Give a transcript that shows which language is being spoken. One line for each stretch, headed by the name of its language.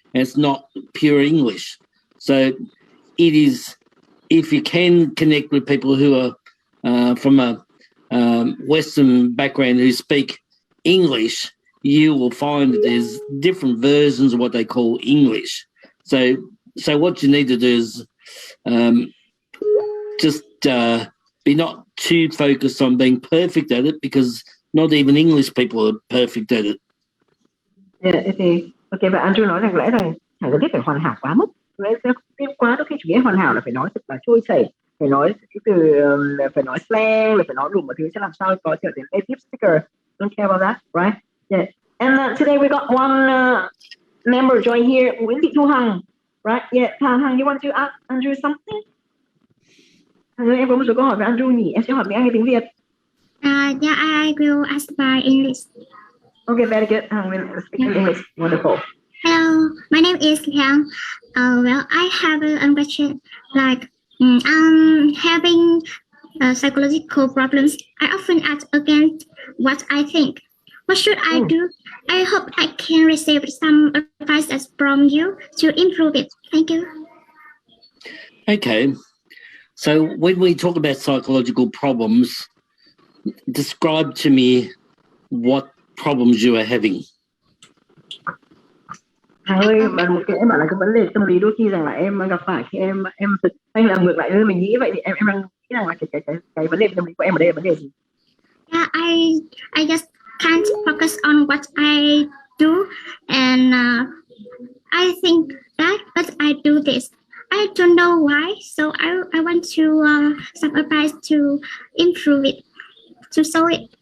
English: And it's not pure English. So it is, if you can connect with people who are from a Western background who speak English, you will find that there's different versions of what they call English. So what you need to do is just be not too focused on being perfect at it, because not even English people are perfect at it.
Vietnamese: Thì ok, và Andrew nói rằng lẽ rằng chẳng cần thiết phải hoàn hảo quá mức. Quá đôi khi chủ nghĩa hoàn hảo là phải nói thật là trôi chảy, phải nói cái từ, phải nói slang, là phải nói đủ mọi thứ cho làm sao có trở thành native speaker.
English: Don't care about that, right? Yeah. And today we got one member join here, Nguyễn Thị Thu Hằng, right? Yeah, Hằng, you want to ask Andrew something?
Vietnamese: Em có một số câu hỏi với Andrew nhỉ? Em sẽ hỏi tiếng Anh hay tiếng Việt?
English: Yeah, I will ask by English. Okay, very good. Hằng will speak in English. Wonderful. Hello, my name is Liang. Well, I have a question. Like, I'm having psychological problems. I often act against what I think. What should I do? I hope I can receive some advice from you to improve it. Thank you. Okay. So when we talk about psychological problems, describe to me what problems you are having.
Vietnamese: Hà ơi, mà một cái em bảo là cái vấn đề tâm lý đôi khi rằng là em gặp phải khi em hay là ngược lại mình nghĩ vậy thì em đang nghĩ rằng là cái vấn đề tâm lý của em ở đây là vấn đề gì?
English: Yeah, I just can't focus on what I do, and I think that, but I do this. I don't know why, so I want to some advice to improve it, to solve it.